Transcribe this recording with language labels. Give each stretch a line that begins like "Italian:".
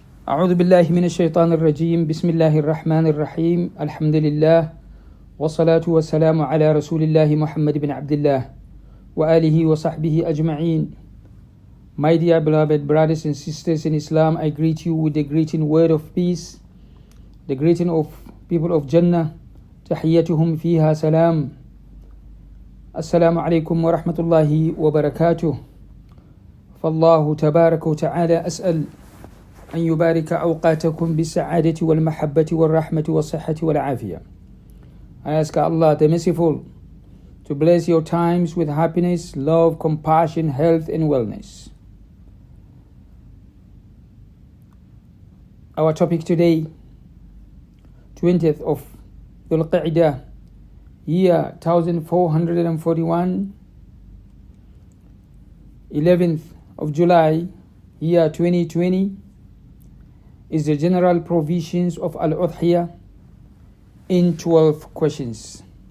Arabic: أعوذ بالله من الشيطان الرجيم بسم الله الرحمن الرحيم الحمد لله والصلاة والسلام على رسول الله محمد بن عبد الله وآله وصحبه أجمعين.
English: My dear beloved brothers and sisters in Islam, I greet you with the greeting word of peace, the greeting of people of Jannah.
Arabic: تحيتهم فيها سلام. السلام عليكم ورحمة الله وبركاته. فالله تبارك وتعالى أسأل أن يبارك أوقاتكم بالسعادة والمحبة والرحمة والصحة والعافية.
English: I ask Allah the Merciful to bless your times with happiness, love, compassion, health and wellness. Our topic today, 20th of Dhul Qa'dah, year 1441, 11th of July, year 2020, is the general provisions of Al-Udhiyah in 12 questions.